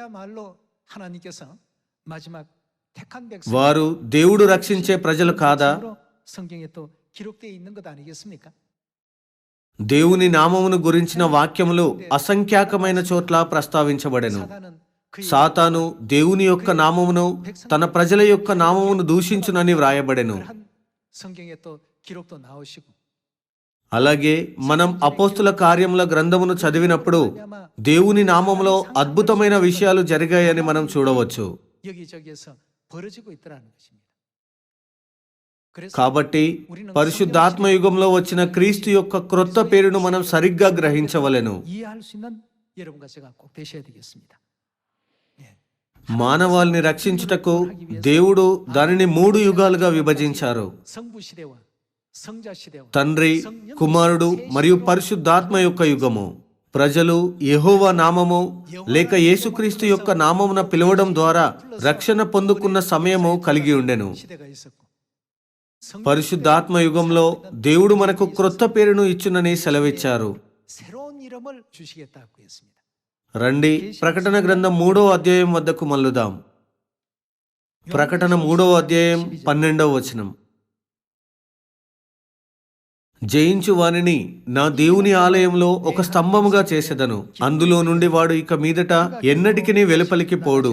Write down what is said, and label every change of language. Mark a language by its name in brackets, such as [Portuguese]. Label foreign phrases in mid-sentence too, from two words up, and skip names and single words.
[Telugu] వారు దేవుడు రక్షించే ప్రజలు కాదా? దేవుని నామమును గురించిన వాక్యములు అసంఖ్యాకమైన చోట్ల ప్రస్తావించబడెను. సాతాను దేవుని యొక్క నామమును తన ప్రజల యొక్క నామమును దూషించునని వ్రాయబడెను. [Korean] 한 성경에 또 기록도 나오시고 [Telugu] అలాగే మనం అపోస్తుల కార్యముల గ్రంథమును చదివినప్పుడు దేవుని నామములో అద్భుతమైన విషయాలు జరిగాయని మనం చూడవచ్చు. [Korean] 여기저기에서 벌어지고 있더라는 것입니다. 그래서 [Telugu] కాబట్టి పరిశుద్ధాత్మ యుగంలో వచ్చిన క్రీస్తు యొక్క క్రొత్త పేరును మనం సరిగ్గా గ్రహించవలెను. [Korean] 이해할 수 있는 여러분과 제가 꼭 되셔야 되겠습니다. [Telugu] మానవాల్ని రక్షించుటకు దేవుడు దానిని 3 యుగాలుగా విభజించారు. [Korean] 성부 시대와 성자 시대와 [Telugu] తండ్రి, కుమారుడు మరియు పరిశుద్ధాత్మ యొక్క యుగము. ప్రజలు యెహోవా నామము లేక యేసుక్రీస్తు యొక్క నామమున పిలవడం ద్వారా రక్షణ పొందుకున్న సమయము కలిగి ఉండెను. [Korean] 시대가 있었고 [Telugu] పరిశుద్ధాత్మ యుగంలో దేవుడు మనకు క్రొత్త పేరును ఇచ్చునని సెలవిచ్చారు. [Korean] 새로운 이름을 주시겠다고 했습니다. [Telugu] రండి ప్రకటన గ్రంథం 3వ అధ్యాయం వద్దకు మల్లుదాం. ప్రకటన 3వ అధ్యాయం 12వ వచనం. జయించు వానిని నా దేవుని ఆలయంలో ఒక స్తంభముగా చేసెదను. అందులో నుండి వాడు ఇక మీదట ఎన్నటికిని వెలుపలికి పోడు.